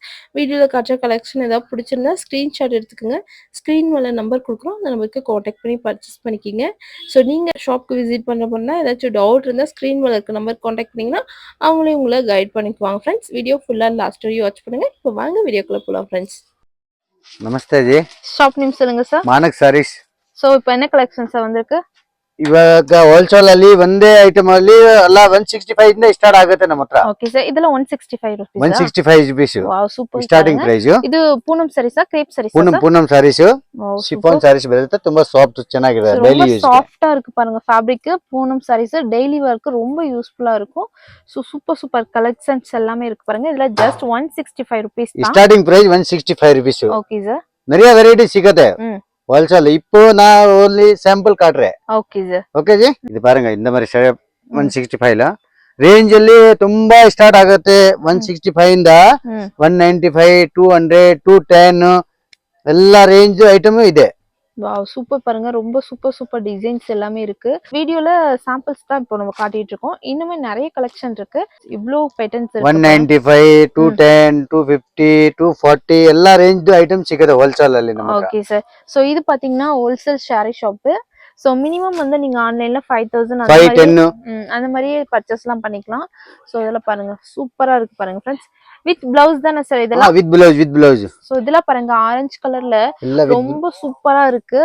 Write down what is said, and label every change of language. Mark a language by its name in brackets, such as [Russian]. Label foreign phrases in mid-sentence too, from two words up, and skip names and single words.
[Tamil] வீடியோவில் காட்டுற கலெக்ஷன் ஏதாவது பிடிச்சிருந்தா ஸ்க்ரீன்ஷாட் எடுத்துக்கோங்க. ஸ்க்ரீன் மேலே நம்பர் கொடுக்குறோம், அந்த நம்பருக்கு காண்டாக்ட் பண்ணி பர்ச்சேஸ் பண்ணிக்கிங்க. ஸோ நீங்கள் ஷாப்புக்கு விசிட் பண்ண ஏதாச்சும் டவுட் இருந்தால் ஸ்க்ரீன் மேலே இருக்க நம்பர் காண்டாக்ட் பண்ணிங்கன்னா அவங்களே உங்களை கைட் பண்ணிக்குவாங்க ஃப்ரெண்ட்ஸ். வீடியோ ஃபுல்லாக லாஸ்ட் வரையும் வாட்ச் பண்ணுங்கள். இப்போ வாங்க வீடியோக்குள்ளே போகலாம் ஃப்ரெண்ட்ஸ். [Kannada] ನಮಸ್ತೆ ಜಿ. [Tamil] ஷாப் நேம் சொல்லுங்க சார். [Kannada] ಮಾನಕ್ ಸಾರೀಸ್. [Tamil] ஸோ இப்போ என்ன கலெக்ஷன்ஸ் வந்திருக்கு? [Kannada] ಇವಾಗ ಹೋಲ್ಸೇಲ್ ಅಲ್ಲಿ ಒಂದೇ ಐಟಮ್ ಅಲ್ಲಿ ಎಲ್ಲ 165 ಇಂದ ಸ್ಟಾರ್ಟ್ ಆಗುತ್ತೆ ನಮ್ಮ ಹತ್ರ. [English] okay sir, [Kannada] ಇದೆಲ್ಲ 165 ರೂಪೀಸ್. 165 rupees [English] wow, super. starting price. [Kannada] ಇದು ಪೂನಂ ಸಾರೀಸಾ, ಕ್ರೇಪ್ ಸಾರೀಸಾ? ಪೂನಂ ಸಾರೀಸ್, ಶಿಫಾನ್ ಸಾರೀಸ್ ಬರುತ್ತೆ. ತುಂಬಾ ಸಾಫ್ಟ್ ಚೆನ್ನಾಗಿದೆ, [English] daily use. [Tamil] சாஃப்ட்டா இருக்கு பாருங்க ஃபேப்ரிக். பூனம் சாரீஸ் டெய்லி வர்க்கு ரொம்ப யூஸ்ஃபுல்லா இருக்கும். சோ [English] super collections [Tamil] எல்லாமே இருக்கு பாருங்க. இதுல [English] just 165 rupees [Tamil] தான். [English] starting price 165 rupees. okay sir. [Tamil] நிறைய வெரைட்டி [Kannada] ಸಿಗುತ್ತೆ ಹೋಲ್ಸೇಲ್. [Tamil] இப்போ நான் [English] only sample [Tamil] காட்டுறேன். [English] okay sir. [Kannada] ಓಕೆ ಜಿ. ಇದು [Tamil] பாருங்க, இந்த மாதிரி 165 ல [Kannada] ರೇಂಜ್ ಅಲ್ಲಿ ತುಂಬಾ ಸ್ಟಾರ್ಟ್ ಆಗುತ್ತೆ. 165 ಇಂದ 195, 200, 210 ಎಲ್ಲ [English] range item [Kannada] ಇದೆ. [English] wow, super [Tamil] பாருங்க. ரொம்ப [English] super designs [Tamil] எல்லாமே இருக்கு. வீடியோல சாம்பிள்ஸ் தான் இப்போ நம்ம காட்டிட்டு இருக்கோம். இன்னுமே நிறைய கலெக்ஷன் இருக்கு. இவ்ளோ பேட்டர்ன்ஸ் இருக்கு. [Kannada] 195, 210, 250, 240 ಎಲ್ಲ [English] range item [Kannada] ಸಿಗುತ್ತೆ ಹೋಲ್ಸೇಲ್ ಅಲ್ಲಿ ನಮ್ಮ ಹತ್ರ. [Tamil] ஓகே சார். சோ இது பாத்தீங்கன்னா [English] wholesale saree shop. [Tamil] சோ மினிமம் வந்து நீங்க ஆன்லைன்ல 5000 அந்த மாதிரி பர்ச்சேஸ்லாம் பண்ணிக்கலாம். சோ இதெல்லாம் பாருங்க சூப்பரா இருக்கு பாருங்க ஃப்ரெண்ட்ஸ். [English] with blouse [Tamil] தானே சார் இதெல்லாம்? [English] with blouse. [Tamil] சோ இதெல்லாம் பாருங்க ஆரஞ்சு கலர்ல ரொம்ப சூப்பரா இருக்கு.